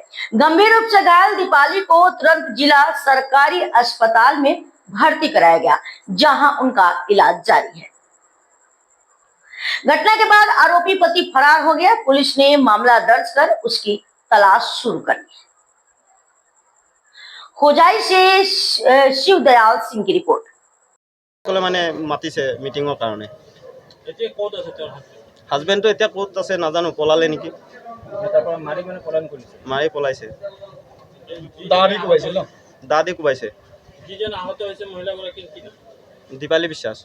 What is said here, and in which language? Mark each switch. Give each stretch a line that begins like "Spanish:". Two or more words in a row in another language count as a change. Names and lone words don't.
Hindi: गंभीर रूप से घायल दीपाली को तुरंत जिला सरकारी अस्पताल में भर्ती कराया गया, जहां उनका इलाज जारी है। घटना के बाद आरोपी पति फरार हो गया। पुलिस ने मामला दर्ज कर उसकी तलाश शुरू कर दी। होजाई से शिवदयाल सिंह की रिपोर्ट।
Assamese: মানে মাতিছে মিটিংৰ কাৰণে। এতিয়া ক'ত আছে তোৰ হাজবেণ্ডটো? এতিয়া ক'ত আছে নাজানো, পলালে নেকি। তাৰপৰা মাৰি মানে পলায়ন কৰিছে। মাৰি পলাইছে। দাদি কোবাইছে ন? দাদি কোবাইছে। যিজন আহত হৈছে মহিলাগৰাকীৰ কি নাম? দীপালি বিশ্বাস।